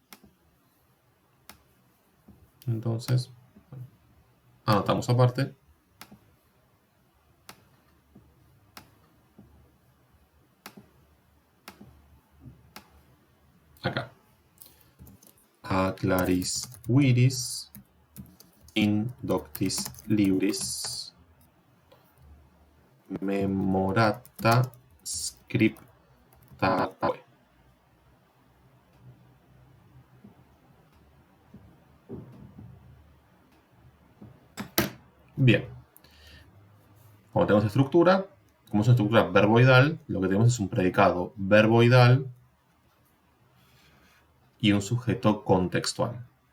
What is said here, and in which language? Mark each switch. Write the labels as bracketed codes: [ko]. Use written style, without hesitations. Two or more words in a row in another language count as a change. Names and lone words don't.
[es] Entonces, anotamos aparte. Acá. [la] A claris viris indoctis libris memorata scriptatae. [es] Bien. Cuando tenemos estructura, como es una estructura verboidal, lo que tenemos es un predicado verboidal y un sujeto contextual.